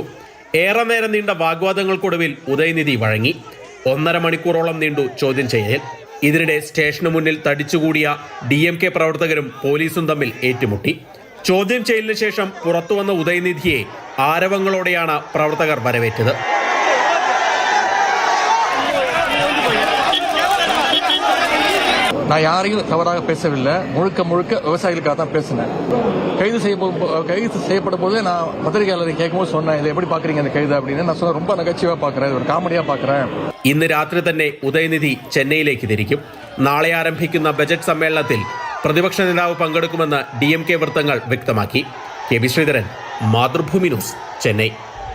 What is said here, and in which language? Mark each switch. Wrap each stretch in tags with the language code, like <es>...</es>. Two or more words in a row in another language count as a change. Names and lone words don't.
<ml>ഏറെ നേരം നീണ്ട വാഗ്വാദങ്ങൾക്കൊടുവിൽ ഉദയനിധി വഴങ്ങി. 1.5 മണിക്കൂറോളം നീണ്ടു ചോദ്യം ചെയ്യൽ. ഇതിനിടെ സ്റ്റേഷനു മുന്നിൽ തടിച്ചുകൂടിയ DMK പ്രവർത്തകരും പോലീസും തമ്മിൽ ഏറ്റുമുട്ടി. ചോദ്യം ചെയ്യലിന് ശേഷം പുറത്തുവന്ന ഉദയനിധിയെ ആരവങ്ങളോടെയാണ് പ്രവർത്തകർ വരവേറ്റത്.</ml> <ta>நான் யாரையும் தவறாக பேசவில்லை. முழுக்க விவசாயிகளுக்காக தான் பேசினேன். கைது செய்யப்படும் போது நான் பத்திரிகையாளரை கேட்கும்போது சொன்னேன், இதை எப்படி பாக்குறீங்க அந்த கைது அப்படின்னு. நான் சொன்னேன், ரொம்ப நகைச்சுவா பாக்குறேன், ஒரு காமெடியா பாக்குறேன்.</ta> <ml>ഇന്ന് രാത്രി തന്നെ ഉദയനിധി ചെന്നൈയിലേക്ക് തിരിക്കും. നാളെ ആരംഭിക്കുന്ന ബജറ്റ് സമ്മേളനത്തിൽ പ്രതിപക്ഷ നേതാവ് പങ്കെടുക്കുമെന്ന് DMK വൃത്തങ്ങൾ വ്യക്തമാക്കി. KB ശ്രീധരൻ, മാതൃഭൂമി ന്യൂസ്, ചെന്നൈ.</ml>